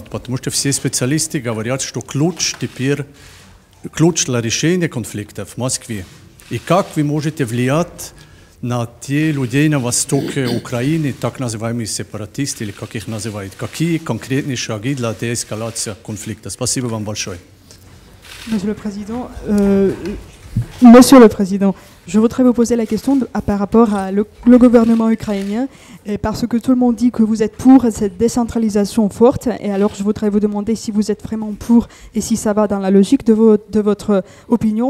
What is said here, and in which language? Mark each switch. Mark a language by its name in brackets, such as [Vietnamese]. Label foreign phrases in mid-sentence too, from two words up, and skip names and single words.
[Russian] Потому что все специалисты говорят, что ключ теперь, ключ для решения конфликтов в Москве. И как вы можете влиять на те людей на востоке Украины, так называемые сепаратисты, или как их называют? Какие конкретные шаги для деэскалации конфликта? Спасибо вам большое. [French] Monsieur le Président, je voudrais vous poser la question par rapport à le gouvernement ukrainien, et parce que tout le monde dit que vous êtes pour cette décentralisation forte, et alors je voudrais vous demander si vous êtes vraiment pour et si ça va dans la logique de votre opinion.